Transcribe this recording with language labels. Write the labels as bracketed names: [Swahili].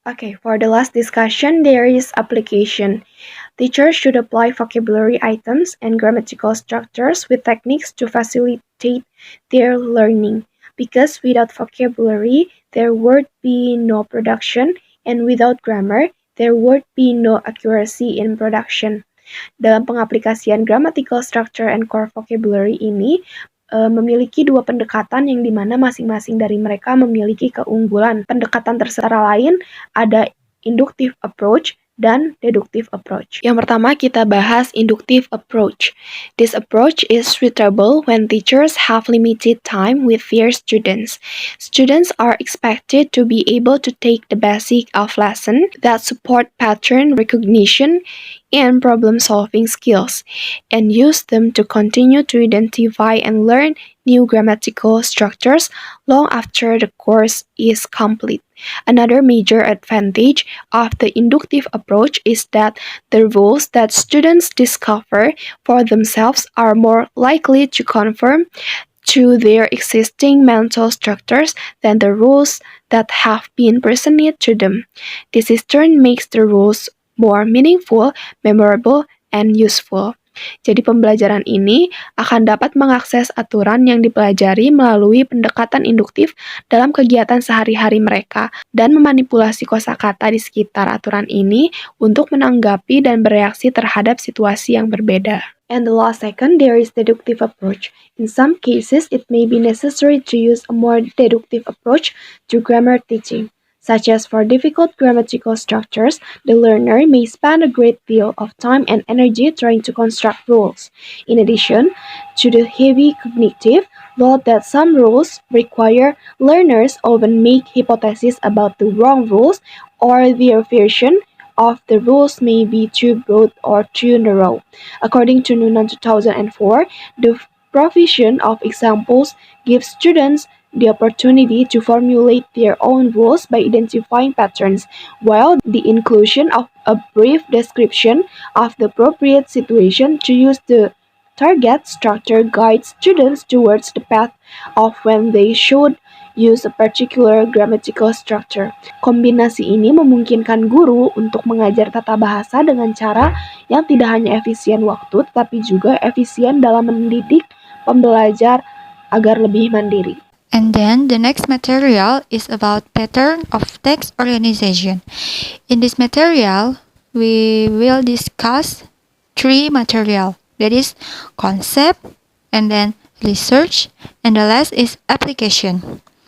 [English] Okay, for the last discussion, there is application. Teachers should apply vocabulary items and grammatical structures with techniques to facilitate their learning. Because without vocabulary, there would be no production, and without grammar, there would be no accuracy in production. [Indonesian] Dalam pengaplikasian [English] grammatical structure and core vocabulary ini, [Indonesian] memiliki dua pendekatan yang dimana masing-masing dari mereka memiliki keunggulan. Pendekatan terserah lain ada inductive approach dan deductive approach. Yang pertama kita bahas inductive approach. [English] This approach is suitable when teachers have limited time with their students. Students are expected to be able to take the basic of lesson that support pattern recognition and problem-solving skills, and use them to continue to identify and learn new grammatical structures long after the course is complete. Another major advantage of the inductive approach is that the rules that students discover for themselves are more likely to conform to their existing mental structures than the rules that have been presented to them. This in turn makes the rules more meaningful, memorable, and useful. [Indonesian] Jadi pembelajaran ini akan dapat mengakses aturan yang dipelajari melalui pendekatan induktif dalam kegiatan sehari-hari mereka dan memanipulasi kosakata di sekitar aturan ini untuk menanggapi dan bereaksi terhadap situasi yang berbeda. [English] And the last second, there is deductive approach. In some cases, it may be necessary to use a more deductive approach to grammar teaching. Such as for difficult grammatical structures, the learner may spend a great deal of time and energy trying to construct rules. In addition to the heavy cognitive load that some rules require, learners often make hypotheses about the wrong rules, or their version of the rules may be too broad or too narrow. According to Noonan 2004, the provision of examples gives students the opportunity to formulate their own rules by identifying patterns, while the inclusion of a brief description of the appropriate situation to use the target structure guides students towards the path of when they should use a particular grammatical structure. [Indonesian] Kombinasi ini memungkinkan guru untuk mengajar tata bahasa dengan cara yang tidak hanya efisien waktu, tetapi juga efisien dalam mendidik pembelajar agar lebih mandiri. [English] And then the next material is about pattern of text organization. In this material, we will discuss three material. That is concept, and then research, and the last is application.